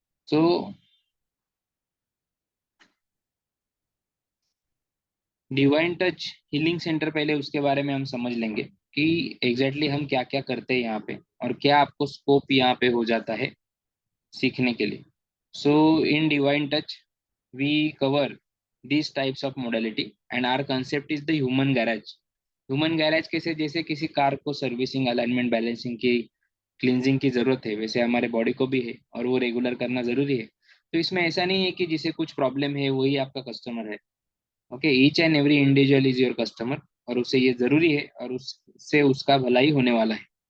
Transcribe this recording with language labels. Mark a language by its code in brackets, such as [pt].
[hi] तो divine touch healing centre, पहले उसके बारे में हम समझ लेंगे कि एग्जैक्टली हम क्या क्या करते हैं यहाँ पे, और क्या आपको स्कोप यहाँ पे हो जाता है सीखने के लिए। [en] So in divine touch we cover these types of modality and our concept is the human garage। [hi] Human garage कैसे, जैसे किसी कार को सर्विसिंग, अलाइनमेंट, बैलेंसिंग की, क्लींजिंग की जरूरत है, वैसे हमारे बॉडी को भी है, और वो रेगुलर करना जरूरी है। तो इसमें ऐसा नहीं है कि जिसे कुछ प्रॉब्लम है वही आपका कस्टमर है। [en] okay, each and every individual is your customer, [hi] और उसे ये जरूरी है, और उससे उसका भलाई होने वाला है।